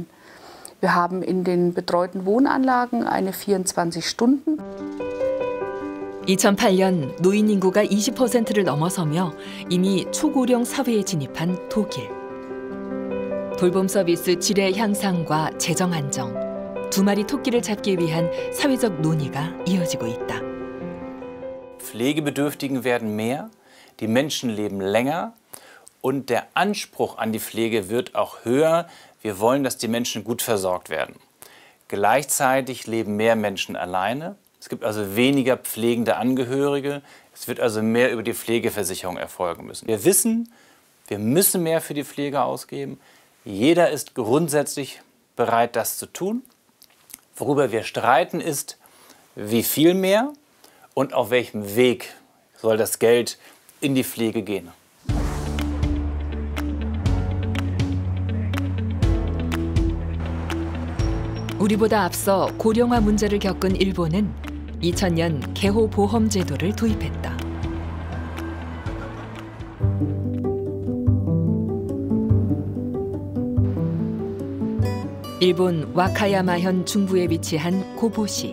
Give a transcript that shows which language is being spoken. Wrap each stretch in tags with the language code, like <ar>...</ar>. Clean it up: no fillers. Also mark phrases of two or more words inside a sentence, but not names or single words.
<de>Wir haben in den betreuten Wohnanlagen eine 24-Stunden.</de> <ko>2008년 노인 인구가 20%를 넘어서며 이미 초고령 사회에 진입한 독일. 돌봄 서비스 질의 향상과 재정 안정, 두 마리 토끼를 잡기 위한 사회적 논의가 이어지고 있다.</ko> <de>Pflegebedürftigen werden mehr, die Menschen leben länger und der Anspruch an die Pflege wird auch höher. Wir wollen, dass die Menschen gut versorgt werden. Gleichzeitig leben mehr Menschen alleine. Es gibt also weniger pflegende Angehörige. Es wird also mehr über die Pflegeversicherung erfolgen müssen. Wir wissen, Wir müssen mehr für die Pflege ausgeben. Jeder ist grundsätzlich bereit, das zu tun. Worüber wir streiten, ist, wie viel mehr und auf welchem Weg soll das Geld in die Pflege gehen.</de> <ko>우리보다 앞서 고령화 문제를 겪은 일본은 2000년 개호보험 제도를 도입했다. 일본 와카야마현 중부에 위치한 고보시.</ko>